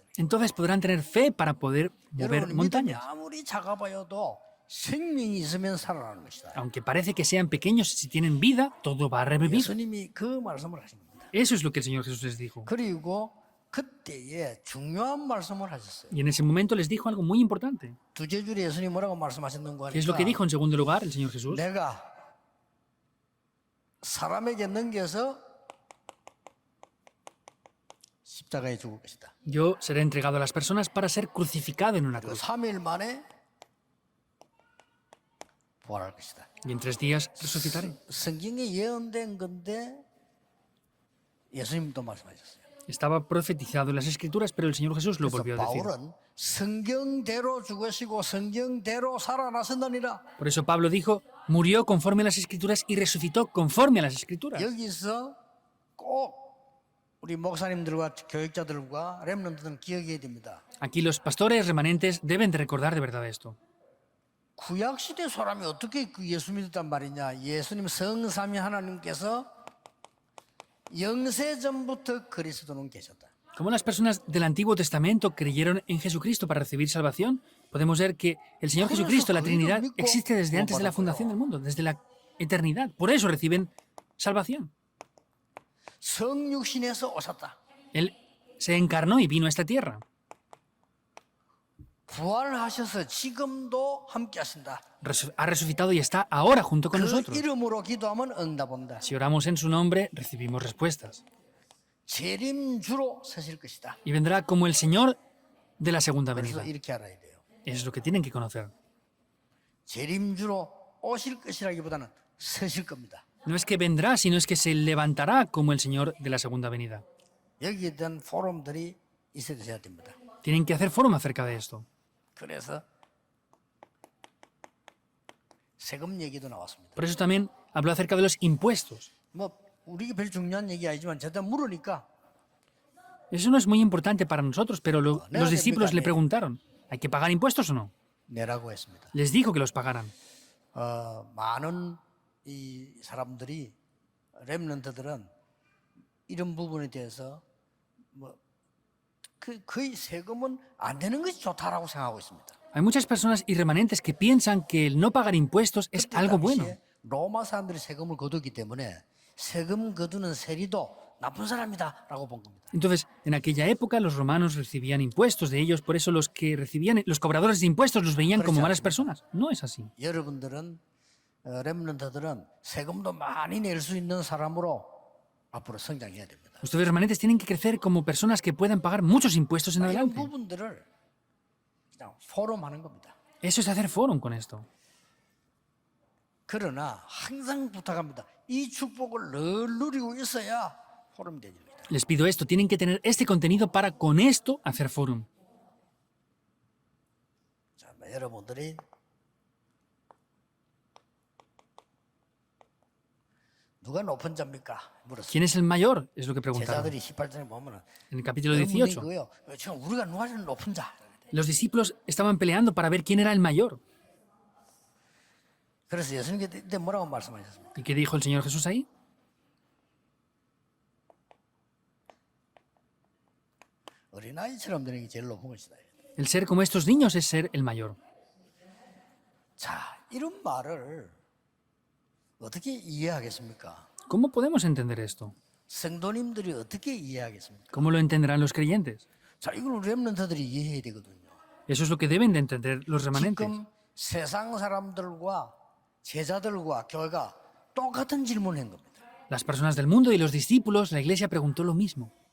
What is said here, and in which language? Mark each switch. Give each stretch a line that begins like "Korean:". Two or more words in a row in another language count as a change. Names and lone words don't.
Spanish: Entonces podrán tener fe para poder mover
Korean: 여러분 믿음이
Spanish: montañas.
Korean: 아무리 작아 보여도 생명이 있으면 살아나는 것이다.
Spanish: Aunque parece que sean pequeños, si tienen vida, todo va a revivir.
Korean: 예수님이 그 말씀을 하신 겁니다.
Spanish: Eso es lo que el Señor Jesús les dijo.
Korean: 그리고 그때에 중요한 말씀을 하셨어요.
Spanish: Y en ese momento les dijo algo muy importante.
Korean: 두째 줄에 예수님 뭐라고 말씀하셨는가
Spanish: ¿Qué es lo que
Korean: 하니까
Spanish: dijo en segundo lugar el Señor Jesús?
Korean: 내가 사람에게 넘겨서 십자가에 죽을 것이다.
Spanish: Yo seré entregado a las personas para ser crucificado en una
Korean: 그리고
Spanish: cruz.
Korean: 3일 만에 부활할 것이다.
Spanish: Y en 3 días resucitaré.
Korean: 성경에 예언된 건데 예수님도 말씀하셨어요.
Spanish: Estaba profetizado en las Escrituras, pero el Señor Jesús lo
Korean: 그래서
Spanish: volvió a decir.
Korean: 바울은 성경대로 죽으시고 성경대로 살아나신다니라.
Spanish: Por eso Pablo dijo, murió conforme a las Escrituras y resucitó conforme a las Escrituras.
Korean: 여기서 꼭 우리 목사님들과 교육자들과 렘넌트들은 기억해야 됩니다.
Spanish: Aquí los pastores remanentes deben de recordar de verdad esto.
Korean: 구약시대 사람이 어떻게 그 예수 믿었단 말이냐. 예수님 성삼위 하나님께서 영세 전부터 그리스도는 계셨다.
Spanish: Como las personas del Antiguo Testamento creyeron en Jesucristo para recibir salvación, podemos ver que el Señor Jesucristo, la Trinidad, existe desde antes de la fundación del mundo, desde la eternidad. Por eso reciben salvación.
Korean: 성육신에서 오셨다.
Spanish: Él se encarnó y vino a esta tierra.
Korean: 부활하셔서 지금도 함께 하신다.
Spanish: Ha resucitado y está ahora junto con
Korean: 그
Spanish: nosotros.
Korean: 이름으로 기도하면 응답 온다.
Spanish: Si oramos en su nombre, recibimos respuestas.
Korean: 재림주로 서실 것이다.
Spanish: Y vendrá como el Señor de la segunda
Korean: 그래서
Spanish: venida.
Korean: 이렇게 알아야 돼요.
Spanish: Eso es lo que tienen que conocer.
Korean: 재림주로 오실 것이라기보다는 서실 겁니다.
Spanish: No es que vendrá, sino es que se levantará como el Señor de la segunda venida.
Korean: 여기에 대한 포럼들이 있어야 됩니다.
Spanish: Tienen que hacer foro acerca de esto.
Korean: 그래서 세금 얘기도 나왔습니다.
Spanish: Por eso también habló acerca de los impuestos.
Korean: 뭐 우리가 별 중요한 얘기 아니지만 저도 물으니까
Spanish: Eso no es muy importante para nosotros, pero No, los no, discípulos le mira, preguntaron, ¿hay que pagar impuestos o no?
Korean: 내라고 했습니다.
Spanish: Les dijo que los pagaran.
Korean: 많은 이 사람들이 렘넌트들은 이런 부분에 대해서 뭐 거의 세금은 안 되는 것이 좋다라고 생각하고 있습니다.
Spanish: Hay muchas personas y remanentes que piensan que el no pagar impuestos es
Korean: 그때
Spanish: algo bueno.
Korean: 당시에 로마 사람들이 세금을 거두기 때문에 세금 거두는 세리도 나쁜 사람이다라고 본 겁니다.
Spanish: Entonces, en aquella época los romanos recibían impuestos de ellos, por eso los que recibían, los cobradores de impuestos los veían como malas personas. No es así.
Korean: 여러분들은 렘넌트들은 세금도 많이 낼 수 있는 사람으로 앞으로 성장해야 됩니다.
Spanish: Ustedes remanentes tienen que crecer como personas que puedan pagar muchos impuestos en
Korean: 이런
Spanish: adelante.
Korean: 부분들을 그냥 포럼하는 겁니다.
Spanish: Eso es hacer foro con esto.
Korean: 그러나 항상 부탁합니다. 이 축복을 늘 누리고 있어야 포럼이 됩니다.
Spanish: Les pido esto, tienen que tener este contenido para con esto hacer forum.
Korean: 자, 여러분들이 누가 높은 자입니까? 물었어요.
Spanish: ¿Quién es el mayor? Es lo que preguntaron.
Korean: 제자들이 18절에 보면은
Spanish: En el capítulo 18,
Korean: 이거요. 지금 우리가 누가 제일 높은 자.
Spanish: los discípulos estaban peleando para ver quién era el mayor.
Korean: 그래서 예수님께 그때 뭐라고 말씀하셨습니까?
Spanish: ¿Y qué dijo el Señor Jesús ahí?
Korean: 어린아이처럼 되는 게 제일 높은 것이다.
Spanish: El ser como estos niños es ser el mayor.
Korean: 자, 이런 말을 어떻게 이해하겠습니까?
Spanish: ¿Cómo podemos entender esto?
Korean: 성도님들이 어떻게 이해하겠습니까?
Spanish: ¿Cómo lo entenderán los creyentes?
Korean: 자, 이걸 렘넌트들이 이해해야 되거든요.
Spanish: Eso es lo que deben de entender los remanentes.
Korean: 지금 세상 사람들과 제자들과 교회가 똑같은 질문을 한 겁니다.
Spanish: Las personas del mundo y los discípulos, la iglesia preguntó lo mismo.